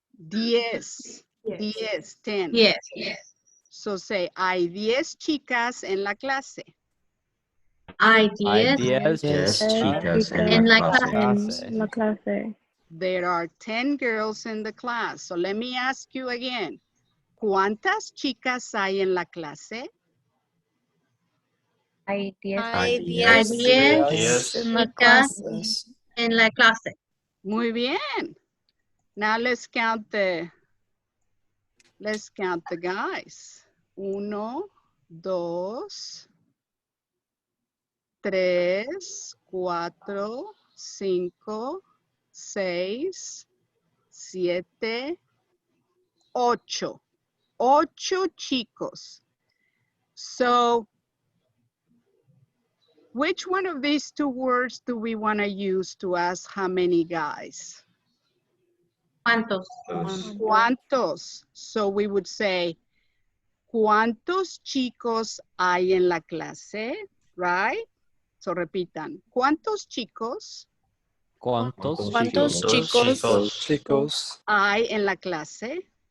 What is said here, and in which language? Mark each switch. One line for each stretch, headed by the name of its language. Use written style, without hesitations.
English: 10, 10. Yes. So say,
Spanish: hay 10 chicas en la clase. Hay Hay 10 Yes, chicas en la clase.
English: There are 10 girls in the class. So let me ask you again.
Spanish: ¿Cuántas chicas hay en la clase? Hay 10 Hay 10 10 chicas en la clase. Muy bien.
English: Now let's count the guys. 1, 2, 3, 4, 5, 6, 7, 8.
Spanish: 8 chicos.
English: So, which one of these two words do we want to use to ask how many guys?
Spanish: ¿Cuántos? ¿Cuántos?
English: So we would say,
Spanish: ¿cuántos chicos hay en la clase?
English: Right?
Spanish: So repitan, ¿cuántos chicos ¿Cuántos Chicos. hay en la clase?